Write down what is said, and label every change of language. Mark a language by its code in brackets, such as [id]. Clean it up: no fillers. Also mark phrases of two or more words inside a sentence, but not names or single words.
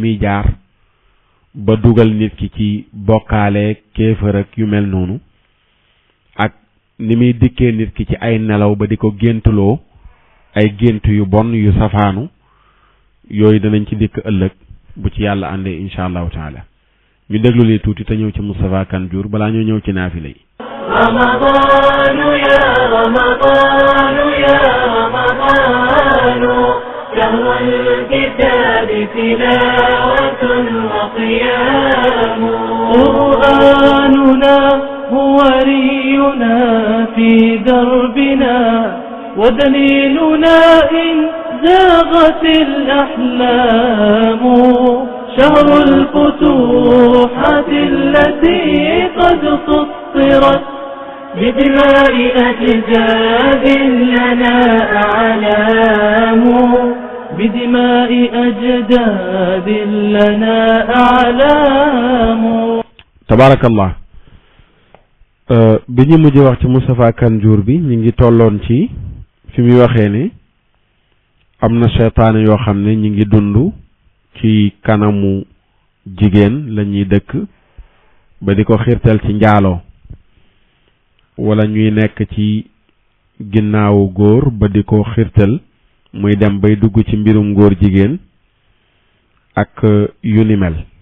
[wo] muy jaar ba dugal nit ki ci bokkaale kéefër ak yu mel noonu ak ni muy dikkee nit ki ci ay nelaw ba di ko géntuloo ay gént yu bon yu safaanu yooyu danañ ci dikk ëllëg bu ci yàlla àndee [ar] إن شاء الله تعالى [wo] ñu déglu li tuuti te ñëw ci Moustapha Kanjour balaa ñoo ñëw ci naafila yi. [ar] تلاوة وقيام قرآننا هو رينا في دربنا ودليلنا إن زاغت الأحلام شهر الفتوحات التي قد سطرت بدماء أجداد لنا أعلام بدماء أجداد لنا أعلام. تبارك الله. [wo] bi ñu mujj wax ci Moustapha Kane Diour bi ñu ngi tolloon ci fi muy waxee ne am na seytaane yoo xam ne ñu ngi dund ci kanamu jigéen la ñuy dëkk ba di ko xiirtal ci njaaloo wala ñuy nekk ci ginnaawu góor ba di ko xiirtal muy dem bay dugg ci mbirum góor jigéen ak yu ni mel